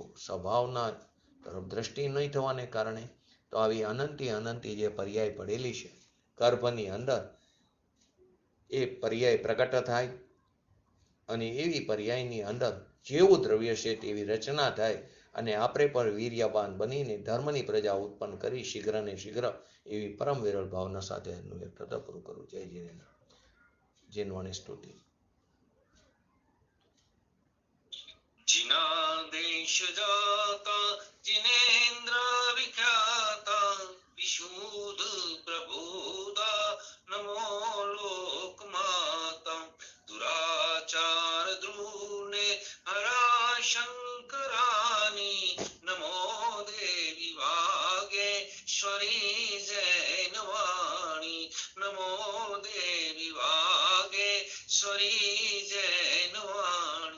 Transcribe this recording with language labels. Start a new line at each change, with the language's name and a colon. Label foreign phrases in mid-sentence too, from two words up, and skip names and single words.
Gujarati: સ્વભાવના તરફ દ્રષ્ટિ નહીં થવાને કારણે તો આવી અનંતી જે પર્યાય પડેલી છે ગર્ભની અંદર, એ પર્યાય પ્રગટ થાય અને એવી પર્યાયની અંદર જેવું દ્રવ્ય છે તેવી રચના થાય અને આપણે પણ વીર્યવાન બનીને ધર્મની પ્રજા ઉત્પન્ન કરી શીઘ્ર ને શીઘ્ર એવી પરમ વિરલ ભાવના સાથે એનું એક થતા પૂરું કરું. જય જીનેન્દ્ર. જીનવાણી સ્તુતિ.
Hindi: जिना देश जाता जिनेन्द्र विख्याता विशुद्ध प्रबोधा नमो लोक माता दुराचार द्रूने हरा शंकरानी नमो देवी वागेश्वरी जैनवाणी नमो देवी वागेश्वरी जैनवाणी.